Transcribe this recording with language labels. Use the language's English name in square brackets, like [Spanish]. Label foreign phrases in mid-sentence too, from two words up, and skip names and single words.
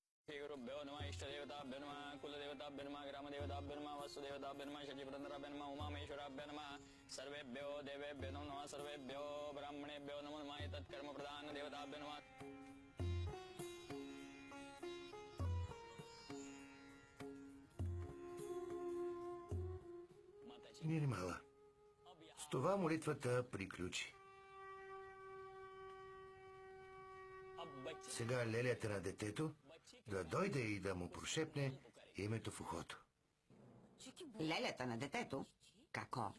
[Sanskrit] गुरुभ्यो नमः इष्टदेवताभ्यो नमः कुलदेवताभ्यो नमः ग्रामदेवताभ्यो नमः वसुदेवताभ्यो नमः शचिपुरन्दराभ्यो नमः उमामेश्वराभ्यो नमः सर्वेभ्यो देवेभ्यो नमो नमः सर्वेभ्यो ब्राह्मणेभ्यो नमो नमः तत्कर्म प्रधान देवताभ्यो नमः। [Bulgarian] Нирмала, с това молитвата приключи. Сега лелята на детето да дойде и да му прошепне името в ухото. Лелята на детето? Како?